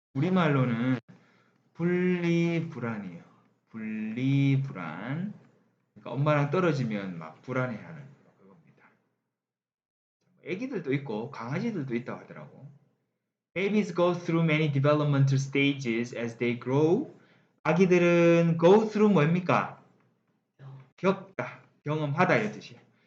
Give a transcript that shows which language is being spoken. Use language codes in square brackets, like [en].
[ko] 우리말로는 분리불안이에요. 분리불안. 그러니까 엄마랑 떨어지면 막 불안해하는 그겁니다. 애기들도 있고 강아지들도 있다고 하더라고. [en] Babies go through many developmental stages as they grow. [ko] 아기들은 [en] go through [ko] 뭐입니까? 겪다, 경험하다 이런 뜻이에요.